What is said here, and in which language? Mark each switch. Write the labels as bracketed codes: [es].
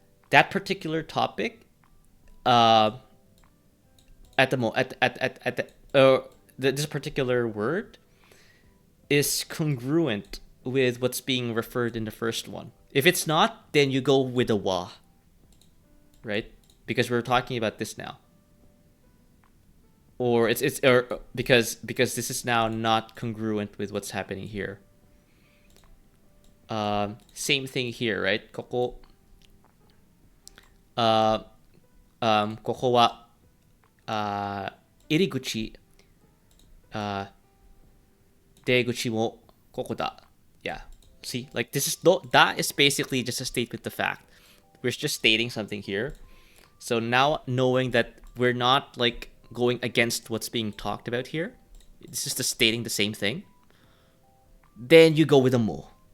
[en] that particular topic at this particular word is congruent with what's being referred in the first one. If it's not, then you go with a wa, right? Because we're talking about this now. Or because this is now not congruent with what's happening here. Same thing here, right? [ja] ここここは入り口出口もここだ. [en] Yeah. See, like that is basically just a statement of fact. We're just stating something here. So now knowing that we're not like going against what's being talked about here, it's just stating the same thing, then you go with a mo.